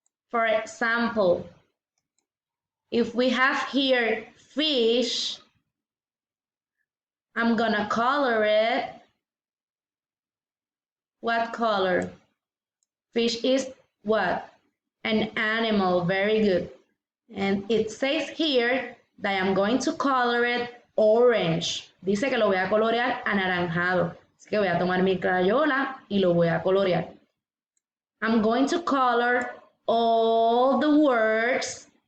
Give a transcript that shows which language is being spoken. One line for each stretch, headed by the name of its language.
English: For example, if we have here fish, I'm gonna color it. What color? Fish is what? An animal. Very good. And it says here that I'm going to color it orange.
Spanish: Dice que lo voy a colorear anaranjado. Así que voy a tomar mi crayola y lo voy a colorear.
English: I'm going to color all the words.